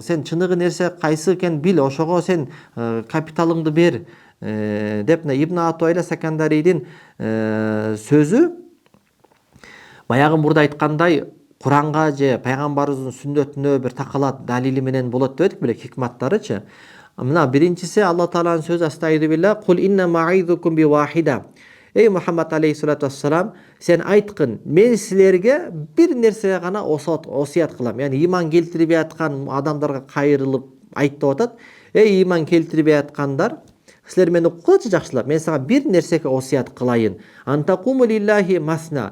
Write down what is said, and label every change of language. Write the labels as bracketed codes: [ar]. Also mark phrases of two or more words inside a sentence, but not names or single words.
[ky] Сен чыныгы нерсе кайсы экенин бил, ошого сен капиталыңды бер деп Ибн Атойла Секандарийдин сөзү баягы мурда айткандай Куранга же пайгамбарыбыздын сүннөтүнө бир такалат далили менен болот дедик беле, хикматтарычы. Мына биринчиси Алла Тааланын сөзү [ar] أستعيذ بالله قل إنما أعظكم بواحدة. [ky] Эй Мухаммад [ar] عليه الصلاة والسلام, [ky] сен айткын, мен силерге бир нерсеге гана осуят кылам. Яни иман келтирбей аткан адамдарга кайрылып айт деп атат. Эй иман келтирбей аткандар, силер мени уккылачы жакшылап. Мен сага бир нерсеге осуят кылайын. [ar] أن تقوموا لله مثنى.